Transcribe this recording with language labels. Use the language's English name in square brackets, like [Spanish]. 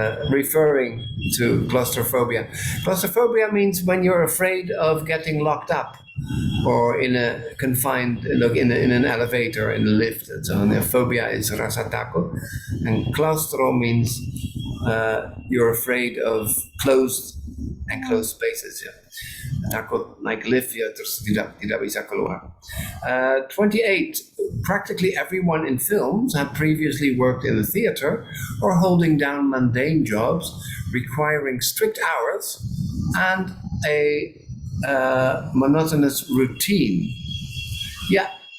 [English] Referring to claustrophobia. Claustrophobia means when you're afraid of getting locked up, or in a confined, look, in an elevator, in a lift, and so on. Phobia is rasa takut, and claustro means you're afraid of closed enclosed spaces. Yeah. [Indonesian] Takut naik lift ya terus tidak bisa keluar. [English] 28. Practically everyone in films had previously worked in the theater or holding down mundane jobs requiring strict hours and a monotonous routine. Yeah.